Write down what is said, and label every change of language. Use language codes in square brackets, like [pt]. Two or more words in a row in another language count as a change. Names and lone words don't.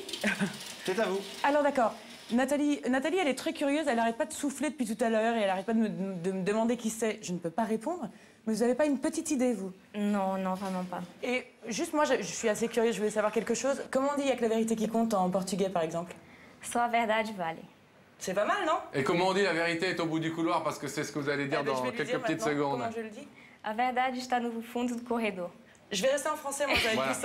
[fr] c'est à vous. Alors d'accord. Nathalie, elle est très curieuse, elle n'arrête pas de souffler depuis tout à l'heure et elle n'arrête pas de me demander qui c'est. Je ne peux pas répondre, mais vous n'avez pas une petite idée, vous? Non, non, vraiment pas. Et juste moi, je suis assez curieuse, je voulais savoir quelque chose. Comment on dit « il n'y a que la vérité qui compte » en portugais, par exemple? [pt] Só a verdade vale. [fr] C'est pas mal, non? Et comment on dit la vérité est au bout du couloir, parce que c'est ce que vous allez dire Eh ben, dans je vais lui quelques dire petites maintenant secondes. Comment je le dis? [pt] A verdade está no fundo do corredor. [fr] Je vais rester en français, moi, ça va être Voilà.